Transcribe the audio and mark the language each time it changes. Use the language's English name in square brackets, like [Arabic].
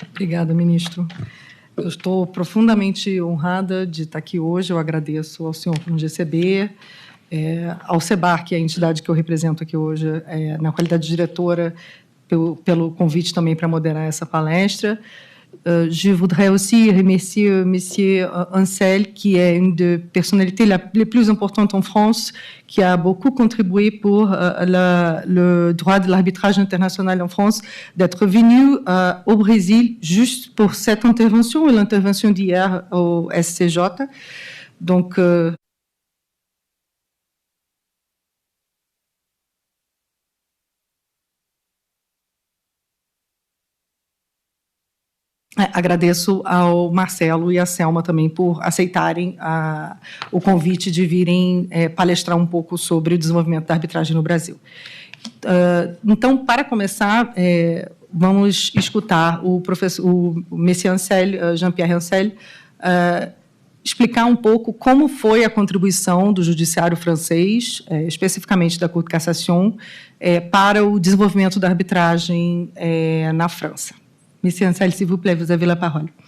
[Portuguese] Obrigada, ministro. Eu estou profundamente honrada de estar aqui hoje. Eu agradeço ao senhor por nos receber, ao CEBAR, que é a entidade que eu represento aqui hoje, na qualidade de diretora, pelo convite também para moderar essa palestra. [French] Je voudrais aussi remercier Monsieur Ancel, qui est une des personnalités les plus importantes en France, qui a beaucoup contribué pour le droit de l'arbitrage international en France, d'être venu au Brésil juste pour cette intervention et l'intervention d'hier au SCJ. Donc, [Portuguese] Agradeço ao Marcelo e à Selma também por aceitarem o convite de virem palestrar um pouco sobre o desenvolvimento da arbitragem no Brasil. Então, para começar, vamos escutar o Monsieur Ancel, Jean-Pierre Ancel, explicar um pouco como foi a contribuição do judiciário francês, especificamente da Cour de Cassation, para o desenvolvimento da arbitragem na França. [French] Monsieur Ancel, s'il vous plaît, vous avez la parole.